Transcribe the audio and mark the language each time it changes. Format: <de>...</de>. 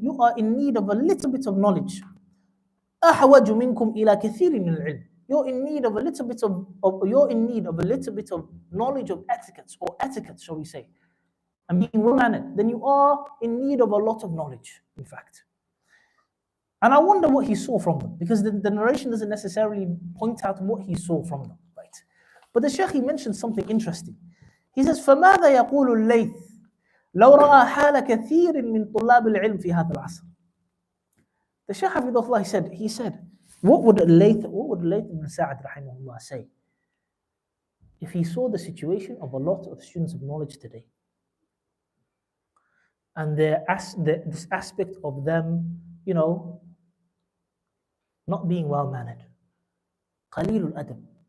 <en>You are in need of a little bit of knowledge.</en> <ar>أحوج منكم إلى كثير من العلم.</ar> <en>You're in need of a little bit of knowledge of etiquettes, or etiquette, shall we say, and being well-mannered. Then you are in need of a lot of knowledge, in fact. And I wonder what he saw from them, because the narration doesn't necessarily point out what he saw from them, right? But the Shaykh, he mentioned something interesting. He says,</en> <ar>فماذا يقول الليث لو رأى حال كثير من طلاب العلم في هذا العصر.</ar> <en>The Shaykh Hafidhullah, he said, what would Layth ibn Sa'ad rahimahullah say if he saw the situation of a lot of students of knowledge today, and this aspect of them, not being well-mannered, qalilul adab,</en>